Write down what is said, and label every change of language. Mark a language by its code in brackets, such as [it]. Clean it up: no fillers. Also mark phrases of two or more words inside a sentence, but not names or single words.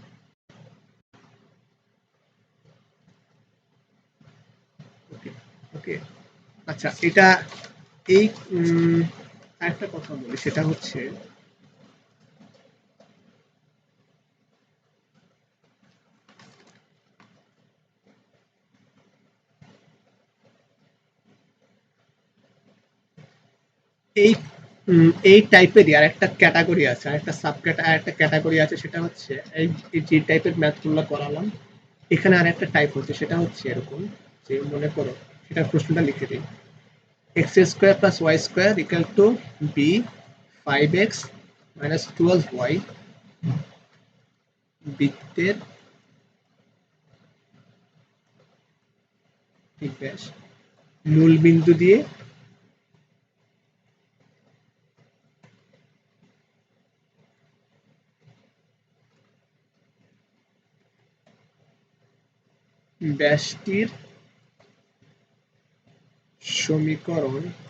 [en] okay, okay, [bn] আচ্ছা, এটা এই একটা কথা বলি, সেটা হচ্ছে এই এই টাইপেরই আরেকটা ক্যাটাগরি আছে, আরেকটা ক্যাটাগরি আছে। সেটা হচ্ছে এই যে টাইপের ম্যাথগুলো করালাম, এখানে আরেকটা টাইপ হচ্ছে, সেটা হচ্ছে এরকম যে, মনে করো, সেটা প্রশ্নটা লিখে দিই। x² + y² = b 5x - 12y বৃত্তের ব্যাস মূল বিন্দু দিয়ে ব্যাসটির সমীকরণ